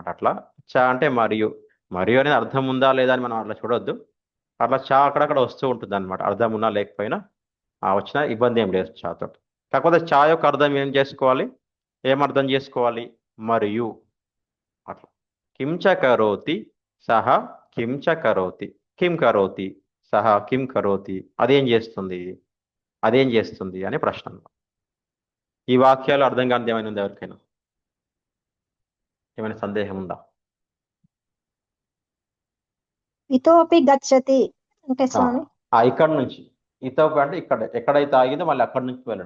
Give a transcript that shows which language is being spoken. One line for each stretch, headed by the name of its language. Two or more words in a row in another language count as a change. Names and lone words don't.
Telugu: అట్లా చ అంటే మరియు, మరియు అనేది అర్థం ఉందా లేదా అని మనం అట్లా చూడొద్దు. అట్లా చ అక్కడక్కడ వస్తూ ఉంటుంది అనమాట. అర్థం ఉన్నా లేకపోయినా వచ్చిన ఇబ్బంది ఏం లేదు చాతో. కాకపోతే చా యొక్క అర్థం ఏం చేసుకోవాలి, ఏమర్థం చేసుకోవాలి, మరియు.
Sanskrit: అట్లా किञ्च करोति सः किञ्च करोति, किं करोति सः किं करोति సహ కిం కరోతి,
Telugu: అదేం చేస్తుంది, అదేం చేస్తుంది అనే ప్రశ్న. ఈ వాక్యాలు అర్థం కానిది ఏమైనా ఉందా ఎవరికైనా? ఏమైనా సందేహం ఉందా?
Sanskrit: इतोऽपि गच्छति
Telugu: అంటే స్వామి ఇక్కడ నుంచి, ఇతోపి అంటే ఇక్కడ ఎక్కడైతే ఆగిందో మళ్ళీ అక్కడి నుంచి వెళ్ళడం.